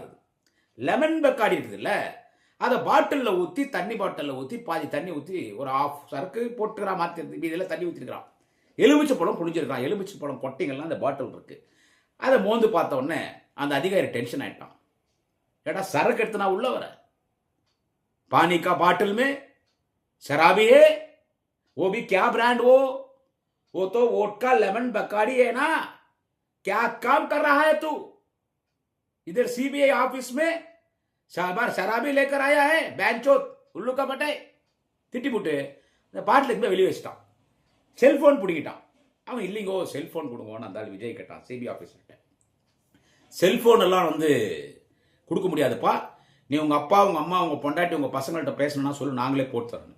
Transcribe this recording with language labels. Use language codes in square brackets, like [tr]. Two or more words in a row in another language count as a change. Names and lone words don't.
[ta] லெமன் பெக்காடி இருக்குதுல்ல, அதை பாட்டிலில் ஊற்றி, தண்ணி பாட்டிலில் ஊற்றி பாதி தண்ணி ஊற்றி ஒரு ஆஃப் சரக்கு போட்டுக்கிறான். மாற்றி இதெல்லாம் தண்ணி ஊற்றிருக்கிறான். எலுமிச்சை பழம் புழிஞ்சிருக்கான். எலுமிச்சை பழம் கொட்டைங்கள்லாம் அந்த பாட்டில் இருக்கு. அதை மோந்து பார்த்த உடனே அந்த அதிகாரி டென்ஷன் ஆயிட்டான். ஏடா சரக்கு எடுத்து நான் உள்ள வர, [hi] पानी का बाटल में शराबी है, वो भी क्या ब्रांड, वो तो वोडका लेमन बकाड़ी है ना, क्या काम कर रहा है तू इधर सीबीआई ऑफिस में, शराबी लेकर आया है बैंचोत उल्लू का बटे [ta] திட்டி போட்டு இந்த பாட்டில் இருந்து வெளியே வச்சுட்டான். செல்போன் பிடிக்கிட்டான். அவன் இல்லைங்கோ செல்போன் கொடுங்கன்னு அந்த ஆள் விஜய் கேட்டான் சிபிஐ ஆஃபீஸர்கிட்ட. செல்போன் எல்லாம் கொடுக்க முடியாதுப்பா, நீ உங்க அப்பா உங்க அம்மா உங்க பொண்டாட்டி உங்க பசங்கள்கிட்ட பேசணும்னா சொல்லு, நாங்களே போட்டு தரணும்.